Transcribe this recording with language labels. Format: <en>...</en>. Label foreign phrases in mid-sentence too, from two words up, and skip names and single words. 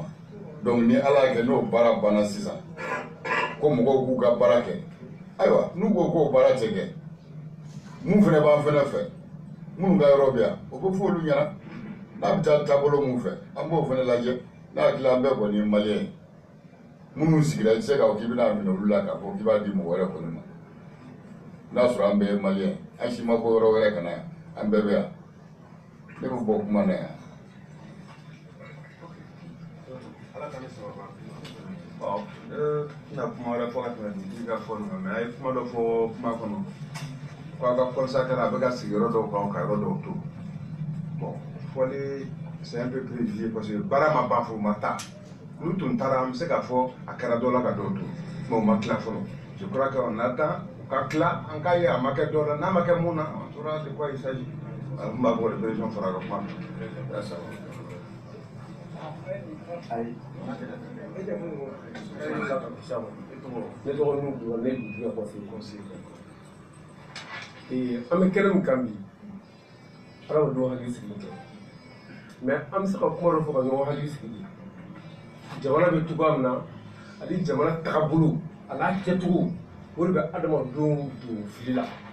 <bm>Donc ni Ala y'a kɛ n'o baara banna sisan ko mɔgɔw k'u ka baara kɛ ayiwa n'u ko k'o baara tɛ kɛ mun fɛnɛ b'an fɛnɛ fɛ minnu ka yɔrɔ bɛ yan o bɛ fɔ olu ɲɛna n'a bɛ taa taabolo mun fɛ an b'o fɛnɛ lajɛ n'a hakili an bɛɛ kɔni ye maliyɛn ye minnu sigira i tɛ se k'a fɔ k'i bɛna minɛ olu la k'a fɔ k'i b'a di mɔgɔ wɛrɛ kɔni ma n'a sɔrɔ an bɛɛ ye maliyɛn an si ma bɔ yɔrɔ wɛrɛ ka na yan an bɛɛ bɛ yan ne bɛ bɔ kuma na yan. Bon, na kuma wɛrɛ fɔ ka tɛmɛ dugutigi ka fɔ ninnu mais a ye kuma dɔ fɔ kuma kɔnɔ ko a ka consacrer a bɛ ka sigi yɔrɔ dɔw kan ka yɔrɔ dɔw to bon fɔli</bm> <fr>c'est un peu privilégié parce que</fr> <bm>baara ma ban fo ma taa n'u tun taara an bɛ se k'a fɔ a kɛra dɔ la ka dɔw to mais o ma tila fɔlɔ</bm> <fr>je crois que on attend</fr> <bm>u ka tila an k'a ye a ma kɛ dɔ la n'a ma kɛ mun na</bm> <fr>on saura de quoi il s'agit</fr> <bm>n b'a fɔ de président fɔra ka kuma ayi ne tɔgɔ nu dɔrɔn ne dugutigi ka conseil an bɛ kɛnɛ min kan bi adamadenw hakili sigilen tɛ mais an bɛ se ka kuma dɔ fɔ ka ɲɔgɔn hakili sigi jamana bɛ cogoya min na ani jamana tagabolo a n'a kɛcogo o de bɛ adamadenw don fili la</bm>